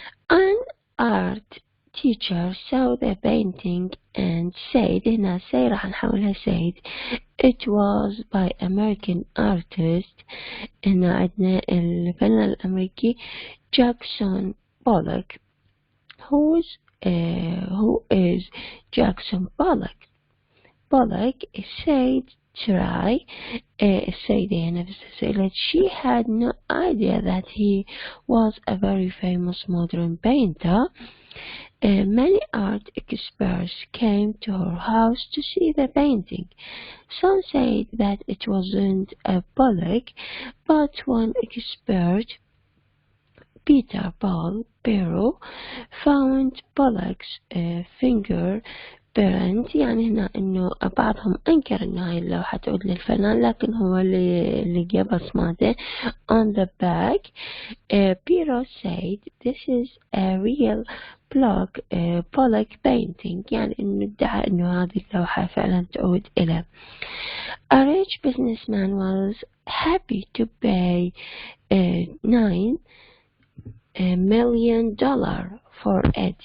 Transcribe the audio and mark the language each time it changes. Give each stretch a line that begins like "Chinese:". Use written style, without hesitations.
English: An art teacher saw the painting and said, هنا say
Arabic: راح نحولها
English: said, it was by American artist.
Arabic: هنا عندنا الفنان الأمريكي Jackson Pollock.
English: Who is Jackson Pollock? Pollock said try
Arabic: السيدة نفسها سئلت.
English: She had no idea that he was a very famous modern painter. Many art experts came to her house to see the painting. Some said that it wasn't a Pollock, but one expert, Peter Paul Pero, found Pollock's fingerprint.
Arabic: يعني هنا إنه بعضهم أنكر إن هاي اللوحة تعود للفنان، لكن هو اللي لقى بصماته
English: on the back. Pero said this is a real Pollock painting،
Arabic: يعني إنه ادعى إنه هذه اللوحة فعلا تعود إلى.
English: A rich businessman was happy to pay $9 million for it.